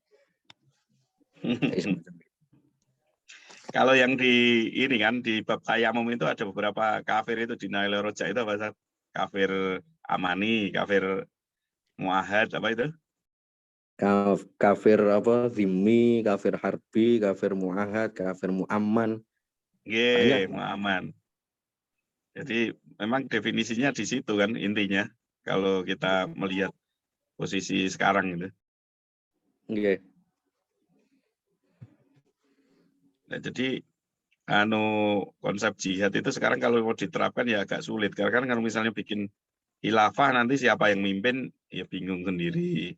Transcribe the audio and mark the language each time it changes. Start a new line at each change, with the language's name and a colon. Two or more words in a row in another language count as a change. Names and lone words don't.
Indonesian: Kalau yang di ini kan di bab tayamum itu ada beberapa kafir itu di Nail Roja itu apa? Kafir amani, kafir muahad apa itu? Kafir apa? Zimmi, kafir harbi, kafir muahad, kafir muamman. Nggih, muaman. Jadi memang definisinya di situ kan intinya kalau kita melihat posisi sekarang itu. Nggih. Nah, jadi konsep jihad itu sekarang kalau mau diterapkan ya agak sulit karena kan kalau misalnya bikin khilafah nanti siapa yang mimpin ya bingung sendiri.